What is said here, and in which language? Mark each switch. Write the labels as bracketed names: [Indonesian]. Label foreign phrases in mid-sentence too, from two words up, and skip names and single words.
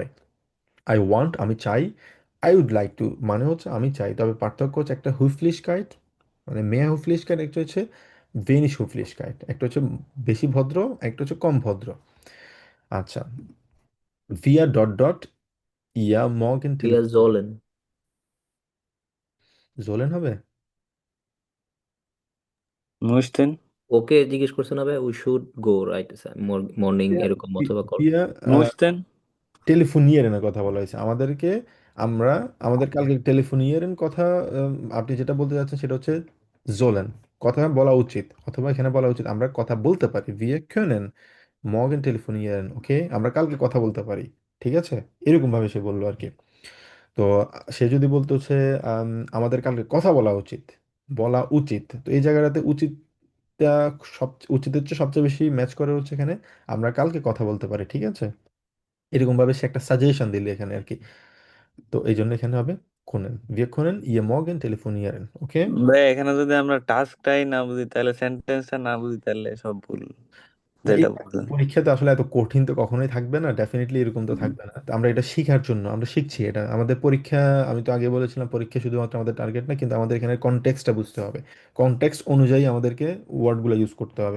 [English] I want [Bangla] আমি চাই, [English] I would like to [Bangla] মানে হচ্ছে আমি চাই, তবে পার্থক্য হচ্ছে একটা হুফলিশকাইট মানে [German] mehr Höflichkeit, [Bangla] একটা হচ্ছে [German] wenig Höflichkeit, [Bangla] একটা হচ্ছে বেশি ভদ্র, একটা হচ্ছে কম ভদ্র। [German] আচ্ছা, wir [English] dot dot [German] ihr morgen Wir telefonieren, sollen। [Bangla] sollen হবে? [German] müssten [Bangla] ওকে জিজ্ঞেস করছে না ভাই, [English] we should go right morning [German] wir, [Bangla] এরকম অথবা কল। [German] wir müssten [Bangla] টেলিফোনিয়ারের কথা বলা হয়েছে আমাদেরকে। আমরা আমাদের কালকে টেলিফোনিয়ারের কথা, আপনি যেটা বলতে চাচ্ছেন সেটা হচ্ছে জোলেন, কথা বলা উচিত, অথবা এখানে বলা উচিত আমরা কথা বলতে পারি, [German] wir können morgen telefonieren, [Bangla] ওকে, আমরা কালকে কথা বলতে পারি, ঠিক আছে, এরকম ভাবে সে বললো আর কি। তো সে যদি বলতো হচ্ছে আম, আমাদের কালকে কথা বলা উচিত, বলা উচিত, তো এই জায়গাটাতে উচিতটা সব উচিতের চেয়ে সবচেয়ে বেশি ম্যাচ করে হচ্ছে এখানে আমরা কালকে কথা বলতে পারি, ঠিক আছে, এরকম ভাবে সে একটা সাজেশন দিল এখানে আর কি। তো এই জন্য এখানে হবে কোনেন, [German] wir können ihr morgen telefonieren, [Bangla] ওকে। ভাই এখানে যদি আমরা টাস্কটাই না বুঝি তাহলে সেন্টেন্সটা না বুঝি তাহলে সব ভুল না, এই যেটা বলছেন। পরীক্ষাতে আসলে এত কঠিন তো কখনোই থাকবে না, ডেফিনেটলি এরকম তো থাকবে না, তো আমরা এটা শেখার জন্য আমরা শিখছি, এটা আমাদের পরীক্ষা, আমি তো আগে বলেছিলাম পরীক্ষা শুধুমাত্র আমাদের টার্গেট না, কিন্তু আমাদের এখানে কনটেক্সটটা বুঝতে হবে, কনটেক্সট অনুযায়ী আমাদেরকে ওয়ার্ডগুলো ইউজ করতে হবে।